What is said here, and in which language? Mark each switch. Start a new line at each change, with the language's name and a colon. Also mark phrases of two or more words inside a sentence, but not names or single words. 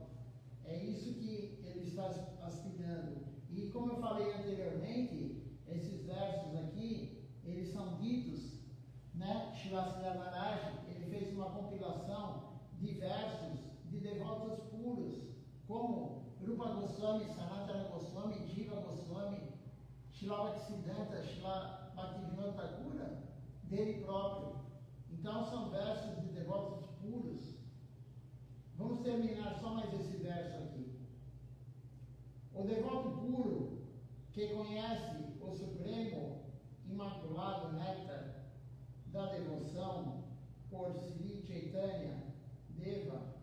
Portuguese: É isso que ele está aspirando. E como eu falei anteriormente, esses versos aqui, eles são ditos, né? Srila Maharaj, ele fez uma compilação de versos de devotos puros, como Rupa Goswami, Sanatana Goswami, Jiva Goswami, Srila Bhaktisiddhanta, Srila Bhaktivinoda Thakura, dele próprio. Então são versos de devotos puros. Vamos terminar só mais esse verso aqui. O devoto puro, que conhece o Supremo Imaculado Néctar da devoção por Sri Chaitanya Deva,